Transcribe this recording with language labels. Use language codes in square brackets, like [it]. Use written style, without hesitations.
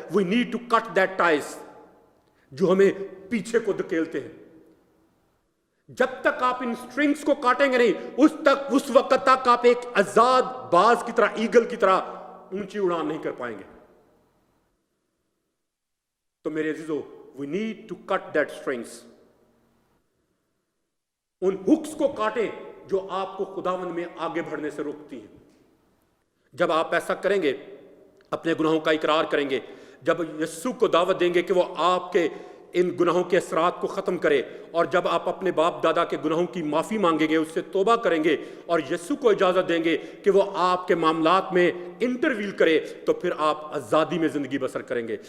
[en] we need to cut that ties [ur] جو ہمیں پیچھے کو دھکیلتے ہیں. جب تک آپ ان سٹرنگز کو کاٹیں گے نہیں اس وقت تک آپ ایک آزاد باز کی طرح، ایگل کی طرح اونچی اڑان نہیں کر پائیں گے. تو میرے عزیزو، [en] we need to cut that strings. [ur] In hex کو کاٹیں جو آپ کو خداوند میں آگے بڑھنے سے روکتی ہیں. جب آپ ایسا کریں گے، اپنے گناہوں کا اقرار کریں گے، جب یسوع کو دعوت دیں گے کہ وہ آپ کے ان گناہوں کے اثرات کو ختم کرے، اور جب آپ اپنے باپ دادا کے گناہوں کی معافی مانگیں گے، اس سے توبہ کریں گے اور یسوع کو اجازت دیں گے کہ وہ آپ کے معاملات میں انٹرویل کرے، تو پھر آپ آزادی میں زندگی بسر کریں گے.